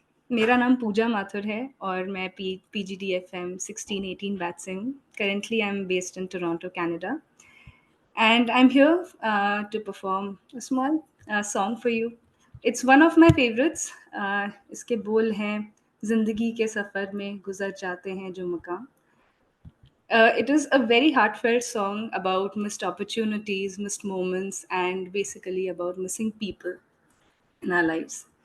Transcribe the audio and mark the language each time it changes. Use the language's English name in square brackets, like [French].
[Hindi] मेरा नाम पूजा माथुर है और मैं PGDFM 1618 बैच से हूँ. [English] Currently, I'm based in Toronto, Canada. And I'm here to perform a small song for you. It's one of my favorites. [Hindi] इसके बोल हैं, जिंदगी के सफ़र में गुजर जाते हैं जो मकाम. [English] It is a very heartfelt song about missed opportunities, missed moments, and basically about missing people in our lives.